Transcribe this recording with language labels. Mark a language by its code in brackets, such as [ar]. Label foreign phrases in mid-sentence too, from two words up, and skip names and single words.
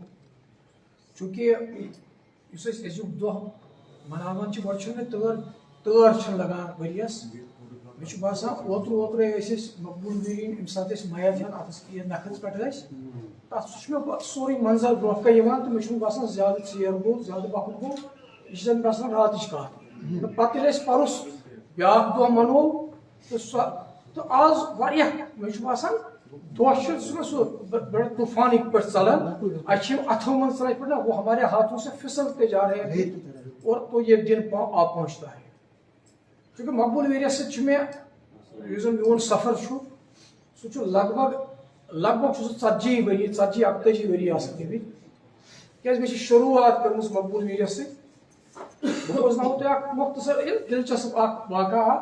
[ks] چونکہ اس ازیک دہ مناوان گۄڈٕ تٲر لگان ؤریس مےٚ چھُ باسان اوترے ٲسۍ مقبوٗل میٖرِن ییٚمہِ ساتہٕ أسۍ میچ ہٮ۪ن اتھس نکھس پٮ۪ٹھ ٲسۍ تتھ سُہ چھُ مےٚ سورُے منظر برونٛہہ کَنہِ یِوان تہٕ مےٚ چھُنہٕ باسان زیادٕ ژیر گوٚو زیادٕ وقت گوٚو یہِ چھِ زن باسان راتٕچ کتھ. تہٕ پتہٕ ییٚلہِ أسۍ پرُس بیٛاکھ دۄہ منوو تہٕ سۄ تہٕ آز واریاہ مےٚ چھُ باسان دۄہ چھُ سُہ بڑٕ طوٗفانٕکۍ پٲٹھۍ ژلان اَسہِ چھِ یِم اتھو منٛز ژلان یِتھ پٲٹھۍ نا [ur] وہ ہمارے ہاتھوں سے پھسل کے جا رہے ہیں اور تو یہ دن آ پہنچتا ہے. [ks] چونکہ مقبول ویریس سۭتۍ چھُ مےٚ یُس زن میون سفر چھُ سُہ چھُ لگ بگ چھُ سُہ 40 ؤری 41 ؤری آسان گٔمٕتۍ کیٛازِ مےٚ چھِ شروٗعات کٔرمٕژ مقبول ویریس سۭتۍ. بہٕ بوزناوو تۄہہِ اکھ مۄختصر دلچسپ اکھ واقعہ اکھ.